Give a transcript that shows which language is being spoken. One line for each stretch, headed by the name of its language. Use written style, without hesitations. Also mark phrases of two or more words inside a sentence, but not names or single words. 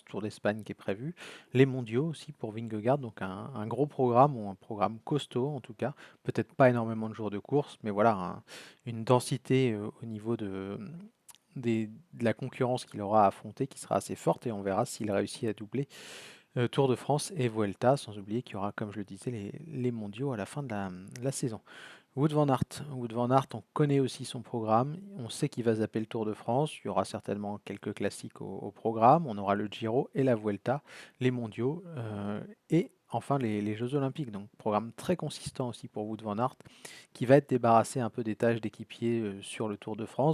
French: Tour d'Espagne qui est prévu, les mondiaux aussi pour Vingegaard, donc un gros programme, ou un programme costaud en tout cas, peut-être pas énormément de jours de course, mais voilà, une densité au niveau de la concurrence qu'il aura à affronter qui sera assez forte, et on verra s'il réussit à doubler Tour de France et Vuelta, sans oublier qu'il y aura, comme je le disais, les mondiaux à la fin de la saison. Wout van Aert, on connaît aussi son programme. On sait qu'il va zapper le Tour de France. Il y aura certainement quelques classiques au programme. On aura le Giro et la Vuelta, les mondiaux et enfin les Jeux Olympiques. Donc, programme très consistant aussi pour Wout van Aert, qui va être débarrassé un peu des tâches d'équipier sur le Tour de France.